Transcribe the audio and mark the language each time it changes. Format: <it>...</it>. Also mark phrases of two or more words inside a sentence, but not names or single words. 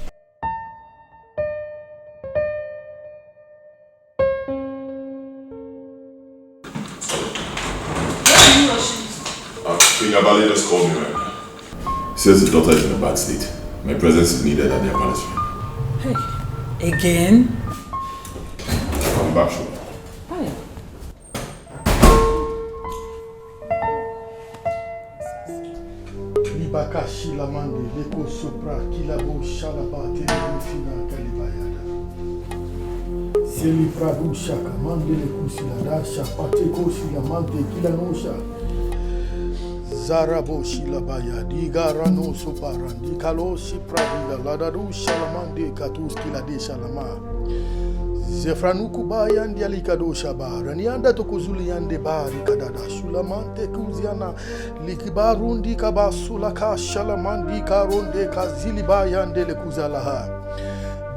<en>King Abali just called me right now. He says his daughter is in a bad state. My presence is needed at their palace. Hey, again? Come back, sure. Hi. Libaka Shilamande, Leko Sopra, Kilabo Shalabate, Fina Kalibayada. Seli Pradu Shaka, Mande Lekusila, Shapate Kosilamante, Kilanosha. Zarabo Shilabaya, Digarano Soparan, Dikalo Sipradiga, Ladadu Shalamande, Katus Kilade Shalama. Zefranuku Bayan Dialikado Shaba, Ranianda Tokuzulian de Bari Kadada, Shulamante Kuziana, Likibarundi Kabasulaka, Shalamandi Karonde Kazilibayan de Lekuzalaha.</en>